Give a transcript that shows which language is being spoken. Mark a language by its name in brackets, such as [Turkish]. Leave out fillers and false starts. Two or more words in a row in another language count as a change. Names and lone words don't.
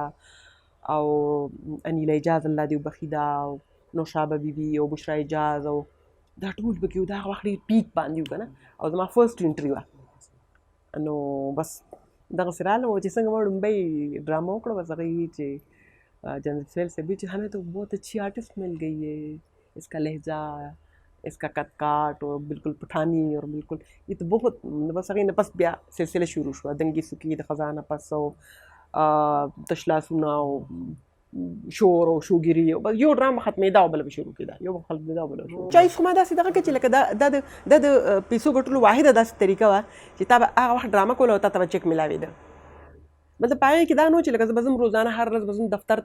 [Pashto] او انیله اجاز الله دې وبخي دا او نوشابه بیبي او بشرا اجاز او دا ټول پکې وو دا هغه وخت ډېر پیک باندې وو که نه او زما [English] first interview [Pashto] وه نو بس دغسې رالم چې څنګه ما لومبۍ ډرامه وکړه بس هغې وي چې جانزیب سویل صاحب چې [Urdu] ہمیں تو بہت اچھی آرٹسٹ مل گئی ہے اس کا لہجہ اس کا کٹ کاٹ اور بالکل پٹھانی اور بالکل یہ تو بہت [Pashto] بس هغې نه پس بیا سلسله شروع شوه دنګې سوکې د خزانه پس او تشلاسونه او شور او شوګیري او بس یو ډرامه ختمېده او بله به شروع کېده یو به ختمېده او بله به شروع چایس خو ما داسې دغه کړه چې لکه دا د پیسو ګټلو واحده داسې طریقه وه چې تا به هغه وخت ډرامه کوله او تا ته به چک میلاوېده مطلب په هغې کې دا نه و چې لکه زه به ځم روزانه هر ورځ به ځم دفتر